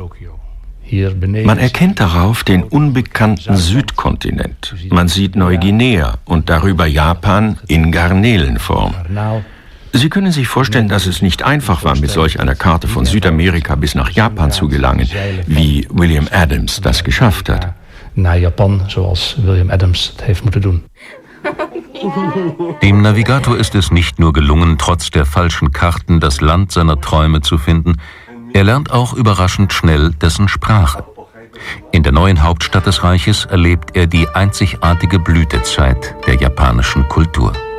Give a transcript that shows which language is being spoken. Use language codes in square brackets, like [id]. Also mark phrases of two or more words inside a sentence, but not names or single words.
[de] Man erkennt darauf den unbekannten Südkontinent. Man sieht Neuguinea und darüber Japan in Garnelenform. Sie können sich vorstellen, dass es nicht einfach war, mit solch einer Karte von Südamerika bis nach Japan zu gelangen, wie William Adams das geschafft hat. [nl] Naar Japan, zoals William Adams het heeft moeten doen. [de] Dem Navigator ist es nicht nur gelungen, trotz der falschen Karten das Land seiner Träume zu finden, er lernt auch überraschend schnell dessen Sprache. In der neuen Hauptstadt des Reiches erlebt er die einzigartige Blütezeit der japanischen Kultur.